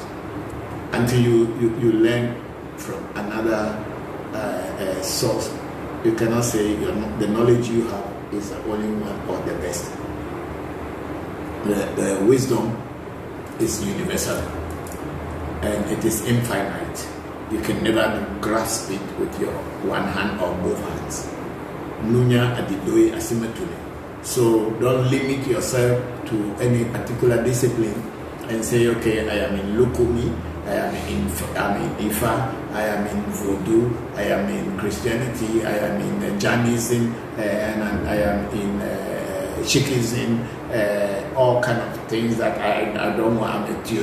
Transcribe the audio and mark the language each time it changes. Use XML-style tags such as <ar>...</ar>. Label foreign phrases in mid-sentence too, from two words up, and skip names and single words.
<en>Until you learn from another source, you cannot say the knowledge you have is the only one or the best. The wisdom is universal and it is infinite. You can never grasp it with your one hand or both hands.</en> <ee>Nunya adidoe asimetune.</ee> <en>So don't limit yourself to any particular discipline and say, okay, I am in Lukumi, I am in Ifa, I am in Vodu, I am in Christianity, I am in Jainism, and I am in Sikhism, all kind of things that I don't know.</en>